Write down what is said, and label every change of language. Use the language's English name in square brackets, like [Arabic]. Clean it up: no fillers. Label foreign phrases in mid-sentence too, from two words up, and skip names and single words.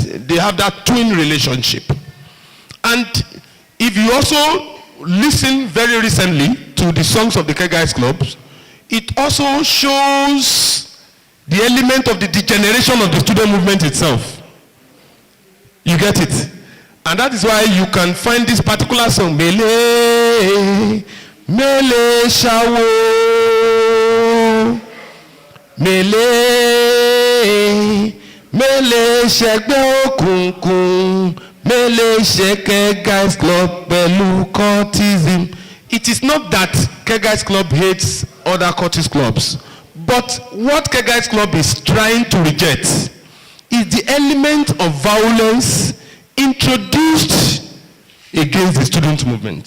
[English] They have that twin relationship. And if you also listen very recently to the songs of the Kegite Club, it also shows the element of the degeneration of the student movement itself. You get it? And that is why you can find this particular song, [Yoruba] Mele, Mele Shawo, Mele, Mele Shekbe Okunkun, Mele Sheke Guys Club, Belu Cultism. [English] It is not that Kegite Club hates other cultist clubs, but what Kegite Club is trying to reject is the element of violence introduced against the student movement.